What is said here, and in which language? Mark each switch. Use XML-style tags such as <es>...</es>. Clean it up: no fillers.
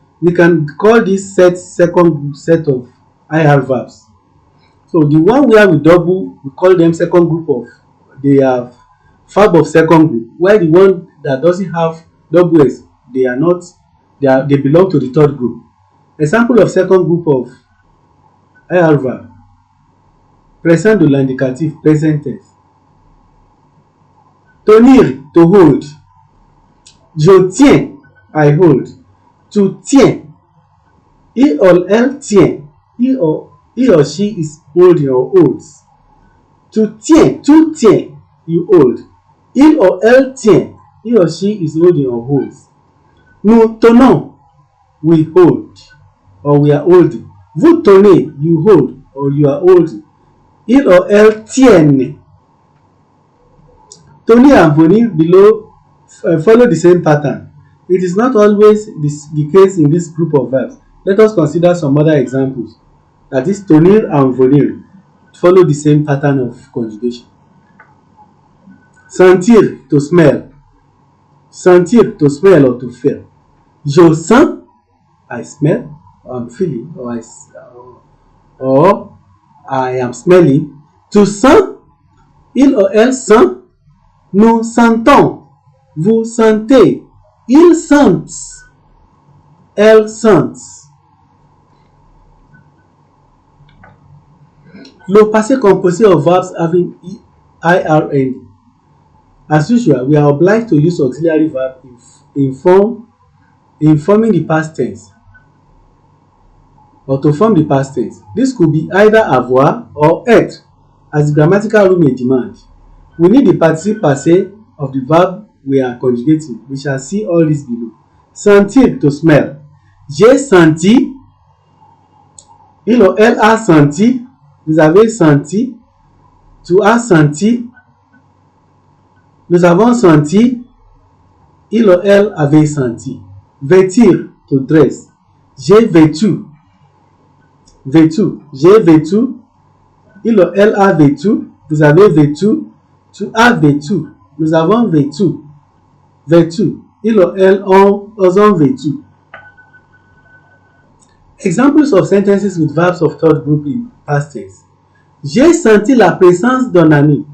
<en>We can call this second group set of IR verbs. So the one where we double, we call them second group of, they have verb of second group, while the one that doesn't have double S, they belong to the third group. Example of second group of IR verb.</en> <fr>Présent de l'indicatif,</fr> <en>present tense.</en> <fr>Tenir, to hold. Je tiens, I hold. Tu tiens. Il or elle tient.</fr> <en>He or she is holding or holds.</en> <fr>Tu tiens,</fr> <en>you hold.</en> <fr>Il or elle tient.</fr> <en>he or she is holding or holds.</en> <fr>Nous tenons,</fr> <en>we hold or we are holding. Vous tenez, you hold or you are holding.</en> <fr>Il or elle tienne.</fr> <en>Tenir and venir below follow the same pattern. It is not always the case in this group of verbs. Let us consider some other examples. That is, tenir and venir follow the same pattern of conjugation. Sentir, to smell. Sentir, to smell or to feel. Je sens, I smell, or I'm feeling, or I am smelling.</en> <fr>Tu sens, il or elle sent. Nous sentons, vous sentez, ils sentent, elles sentent.</fr> <en>Le passé composé of verbs having IRN. As usual, we are obliged to use auxiliary verb in forming the past tense or to form the past tense. This could be either avoir or être, as the grammatical rule may demand. We need the participle passé of the verb we are conjugating. We shall see all this below. Sentir, to smell.</en> <fr>J'ai senti, il ou elle a senti, vous avez senti, tu as senti, nous avons senti, il ou elle avait senti. Vêtir, to dress. J'ai vêtu, vêtu, j'ai vêtu, il ou elle a vêtu, vous avez vêtu, tu as vêtu, nous avons vêtu, vêtu, il ou elle ont vêtu.</fr> <en>Examples of sentences with verbs of third group in past tense.</en> <fr>J'ai senti la présence d'un ami.</fr>